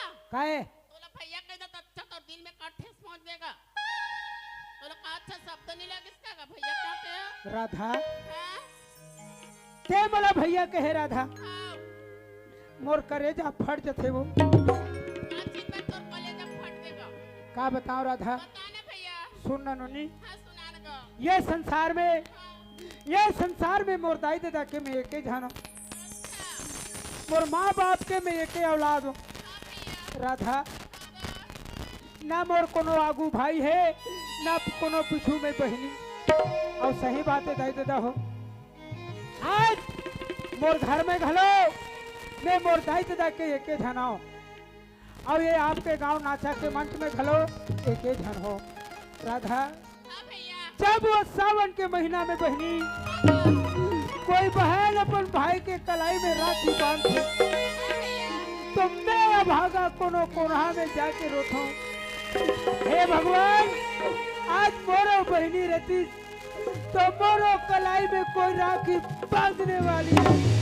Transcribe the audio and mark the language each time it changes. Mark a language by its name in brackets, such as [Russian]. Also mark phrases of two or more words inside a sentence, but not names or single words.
[Chhattisgarhi] काहे तोला भैया कह दे तो अच्छा तो दिल में का ठेस पहुंच देगा। तोला का अच्छा शब्द नहीं लगे इसका भैया कहते हैं। राधा हां ते मला भैया कहे राधा हां मोर करेजा फट जथे वो का चीज में तोर कलेजा फट देगा। का बताओ राधा बता ना भैया। सुन ना नोनी हां सुना ना गो। ये संसार में मोर दाई दादा के मैं एके जानो मोर माँ बाप के मैं एके औलाद हूँ राधा ना मोर कोनो आगू भाई है ना कोनो पिछू में बहनी और सही बात है दाई दादा हो आज मोर घर में घलो मैं मोर दाई दादा के एके झनाओ और ये आपके गांव नाचा के मंच में घलो एके झन हो राधा हां भैया जब वो सावन के महीना में बहनी कोई बहन अपन भाई के कलाई में राखी बांधे तो मैं भागा कोनो कोना में जाके रोठो हे भगवान आज मोरो बहनी रहती तो मोरो कलाई में कोई राखी बांधने वाली है।